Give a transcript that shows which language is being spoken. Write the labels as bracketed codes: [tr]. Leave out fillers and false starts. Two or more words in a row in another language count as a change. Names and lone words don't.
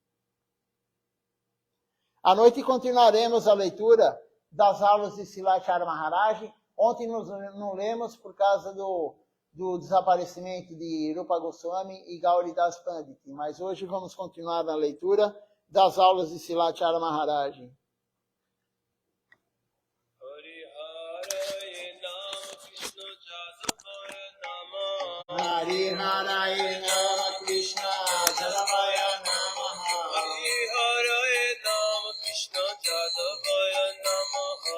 [pt] À noite continuaremos a leitura das aulas de Silachara Maharaj. Ontem não lemos por causa do desaparecimento de Rupa Goswami e Gauridas Pandit. Mas hoje vamos continuar a leitura das aulas de Silachara Maharaj. [sa] Hari Hare Nama Krishna Jadavaya Namaha. Hari Hare Nama Krishna Jadavaya Namaha.